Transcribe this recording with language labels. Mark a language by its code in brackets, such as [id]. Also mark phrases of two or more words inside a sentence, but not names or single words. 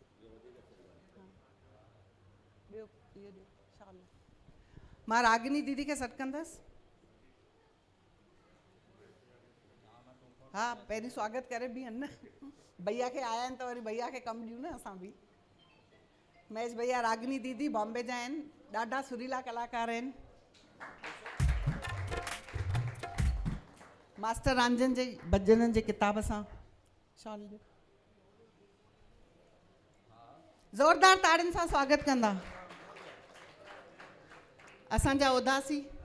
[sd] मां रागिनी दीदी खे सॾु कंदसि। हा पहिरीं स्वागत करे बि न भैया खे आया आहिनि त वरी भैया खे कमु ॾियूं न असां बि। महेश भैया रागिनी दीदी बॉम्बे जा आहिनि, ॾाढा सुरीला कलाकार आहिनि। मास्टर रंजन जे भजननि जे किताब सां शॉल ॾियो। ज़ोरदार ताड़ियुनि सां स्वागत कंदा असांजा उदासी।